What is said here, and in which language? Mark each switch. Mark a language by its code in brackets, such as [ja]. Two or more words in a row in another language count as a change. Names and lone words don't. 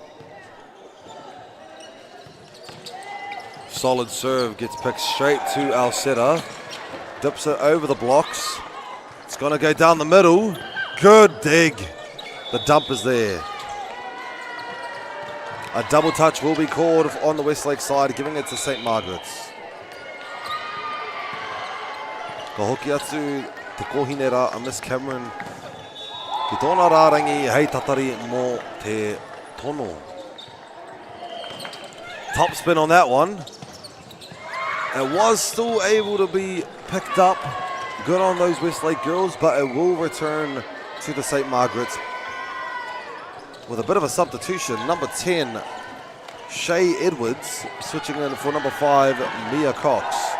[en] Solid serve, gets picked straight to our setter. Dips it over the blocks. It's going to go down the middle. Good dig. The dump is there. A double touch will be called on the Westlake side, giving it to St. Margaret's. [mi] Ka hoki atu te kohinera a Miss Cameron. Ki tōna rārangi hei tatari mō te tono. [en] Top spin on that one. It was still able to be picked up. Good on those Westlake girls, but it will return to the St. Margaret's with a bit of a substitution. Number 10, Shay Edwards, switching in for number 5, Mia Cox.